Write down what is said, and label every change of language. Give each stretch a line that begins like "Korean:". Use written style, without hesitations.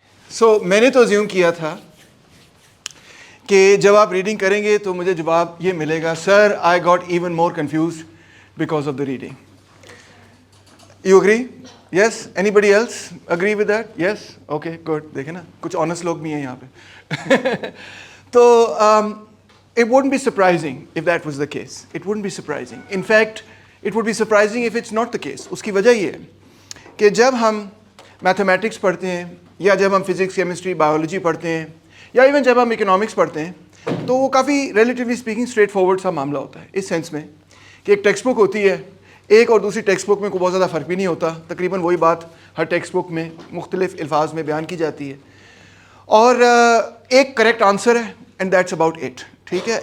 Urdu: سو میں نے تو زیوم کیا تھا کہ جب آپ ریڈنگ کریں گے تو مجھے جواب یہ ملے گا,
English: Sir I got even more confused because of the reading. You agree? Yes. Anybody else agree with that? Yes. Okay good.
Urdu: دیکھیں نا کچھ آنیسٹ لوگ بھی ہیں یہاں پہ.
English: تو it wouldn't be surprising if that was the case. It wouldn't be surprising. In fact, it would be surprising if it's not the case.
Urdu: اس کی وجہ یہ ہے کہ جب ہم میتھمیٹکس پڑھتے ہیں یا جب ہم فزکس, کیمسٹری, بایولوجی پڑھتے ہیں یا ایون جب ہم اکنامکس پڑھتے ہیں تو وہ کافی
English: relatively speaking straightforward
Urdu: سا معاملہ ہوتا ہے, اس سینس میں کہ ایک ٹیکسٹ بک ہوتی ہے, ایک اور دوسری ٹیکسٹ بک میں کوئی بہت زیادہ فرق بھی نہیں ہوتا, تقریباً وہی بات ہر ٹیکسٹ بک میں مختلف الفاظ میں بیان کی جاتی ہے, اور ایک کریکٹ آنسر ہے
English: And that's about it.
Urdu: ٹھیک ہے.